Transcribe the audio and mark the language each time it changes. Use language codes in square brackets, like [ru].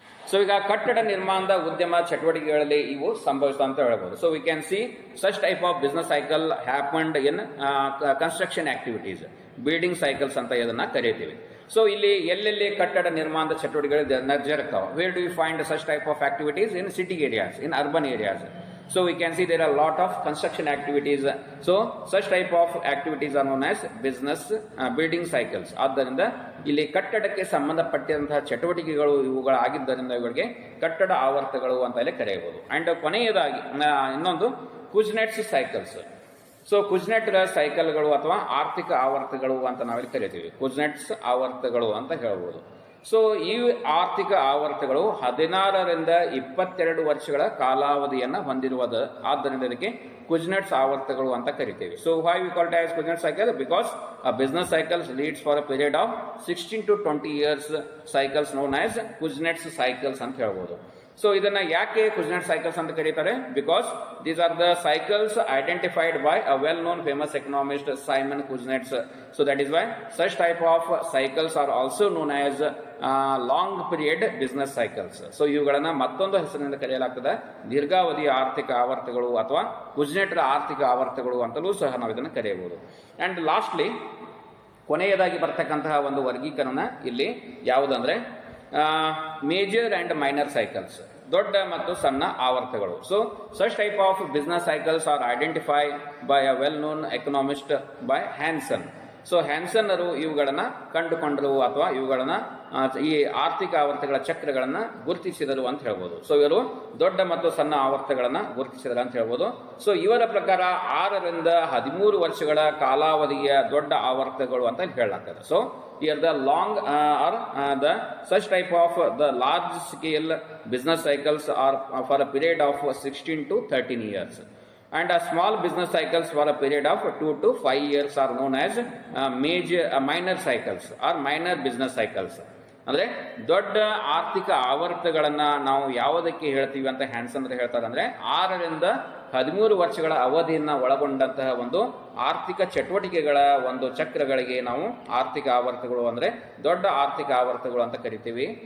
[kn] So ಈಗ ಕಟ್ಟಡ ನಿರ್ಮಾಣದ ಉದ್ಯಮ ಚಟುವಟಿಕೆಗಳಲ್ಲಿ ಇವು ಸಂಭವಿಸಿದ ಅಂತ ಹೇಳ್ಬೋದು. [en] so we can see such type of business cycle happened in construction activities, building cycles [kn] ಅಂತ ಇದನ್ನ ಕರೀತೀವಿ. ಸೊ ಇಲ್ಲಿ ಎಲ್ಲೆಲ್ಲಿ ಕಟ್ಟಡ ನಿರ್ಮಾಣದ ಚಟುವಟಿಕೆಗಳು ಜರುಗ್ತಾವೆ, [en] Where do you find such type of activities? In city areas, in urban areas. So we can see there are a lot of construction activities. So such type of activities are known as business building cycles. [kn] ಆದ್ದರಿಂದ ಇಲ್ಲಿ ಕಟ್ಟಡಕ್ಕೆ ಸಂಬಂಧಪಟ್ಟಂತಹ ಚಟುವಟಿಕೆಗಳು ಇವುಗಳಾಗಿದ್ದರಿಂದ ಇವುಗಳಿಗೆ ಕಟ್ಟಡ ಆವರ್ತಗಳು ಅಂತ ಇಲ್ಲಿ ಕರೆಯಬಹುದು. ಅಂಡ್ ಕೊನೆಯದಾಗಿ ಇನ್ನೊಂದು ಕುಜ್ನೆಟ್ಸ್ ಸೈಕಲ್ಸ್. ಸೊ ಕುಜ್ನೆಟ್ ಸೈಕಲ್ಗಳು ಅಥವಾ ಆರ್ಥಿಕ ಆವರ್ತಗಳು ಅಂತ ನಾವಿಲ್ಲಿ ಕರಿತೀವಿ, ಕುಜ್ನೆಟ್ಸ್ ಆವರ್ತಗಳು ಅಂತ ಹೇಳ್ಬೋದು. ಸೊ ಈ ಆರ್ಥಿಕ ಆವರ್ತಗಳು 16 ರಿಂದ 22 ವರ್ಷಗಳ ಕಾಲಾವಧಿಯನ್ನು ಹೊಂದಿರುವುದು, ಆದ್ದರಿಂದ ಇದಕ್ಕೆ ಕುಜ್ನೆಟ್ಸ್ ಆವರ್ತಗಳು ಅಂತ ಕರಿತೇವೆ. [en] So why we call it as Kuznet cycle? Because a business cycles leads for a period of 16 to 20 years cycles known as Kuznets cycles [kn] ಅಂತ ಹೇಳ್ಬೋದು. ಸೊ ಇದನ್ನ ಯಾಕೆ ಕುಜ್ನೆಟ್ ಸೈಕಲ್ಸ್ ಅಂತ ಕರೀತಾರೆ? [en] Because these are the cycles identified by a well known famous economist Simon Kuznets. So that is why such type of cycles are also known as long period business cycles. [kn] So ಇವುಗಳನ್ನ ಮತ್ತೊಂದು ಹೆಸರಿನಿಂದ ಕರೆಯಲಾಗ್ತದೆ, ದೀರ್ಘಾವಧಿಯ ಆರ್ಥಿಕ ಆವರ್ತಗಳು ಅಥವಾ Kuznets ಆರ್ಥಿಕ ಆವರ್ತಗಳು ಅಂತಲೂ ಸಹ ನಾವು ಇದನ್ನು ಕರೆಯಬಹುದು. [en] and lastly [kn] ಕೊನೆಯದಾಗಿ ಬರ್ತಕ್ಕಂತಹ ಒಂದು ವರ್ಗೀಕರಣ ಇಲ್ಲಿ ಯಾವುದಂದ್ರೆ ಮೇಜರ್ ಅಂಡ್ ಮೈನರ್ ಸೈಕಲ್ಸ್, ದೊಡ್ಡ ಮತ್ತು ಸಣ್ಣ ಆವರ್ತಗಳು. [en] So such type of business cycles are identify by a well known economist by Hanson. [kn] So ಹ್ಯಾನ್ಸನ್ನರು ಇವುಗಳನ್ನ ಕಂಡುಕೊಂಡರು ಅಥವಾ ಇವುಗಳನ್ನ ಈ ಆರ್ಥಿಕ ಆವರ್ತಗಳ ಚಕ್ರಗಳನ್ನ ಗುರುತಿಸಿದರು ಅಂತ ಹೇಳ್ಬೋದು. ಸೊ ಇವರು ದೊಡ್ಡ ಮತ್ತು ಸಣ್ಣ ಆವರ್ತಗಳನ್ನ ಗುರುತಿಸಿದರು ಅಂತ ಹೇಳ್ಬೋದು. ಸೊ ಇವರ ಪ್ರಕಾರ 6 ರಿಂದ 13 ವರ್ಷಗಳ ಕಾಲಾವಧಿಯ ದೊಡ್ಡ ಆವರ್ತಗಳು ಅಂತ ಹೇಳಲಾಗ್ತದೆ. [en] So here the long or the such type of the large scale business cycles are for a period of 16 to 13 years, and a small business cycles for a period of 2 to 5 years are known as minor cycles or minor business cycles. [kn] ಅಂದ್ರೆ ದೊಡ್ಡ ಆರ್ಥಿಕ ಆವರ್ತಗಳನ್ನ ನಾವು ಯಾವುದಕ್ಕೆ ಹೇಳ್ತೀವಿ ಅಂತ Hanson ಹೇಳ್ತಾರೆ ಅಂದ್ರೆ 6 ರಿಂದ 13 ವರ್ಷಗಳ ಅವಧಿಯನ್ನು ಒಳಗೊಂಡಂತಹ ಒಂದು ಆರ್ಥಿಕ ಚಟುವಟಿಕೆಗಳ ಒಂದು ಚಕ್ರಗಳಿಗೆ ನಾವು ಆರ್ಥಿಕ ಆವರ್ತಗಳು ಅಂದರೆ ದೊಡ್ಡ ಆರ್ಥಿಕ ಆವರ್ತಗಳು ಅಂತ ಕರಿತೀವಿ.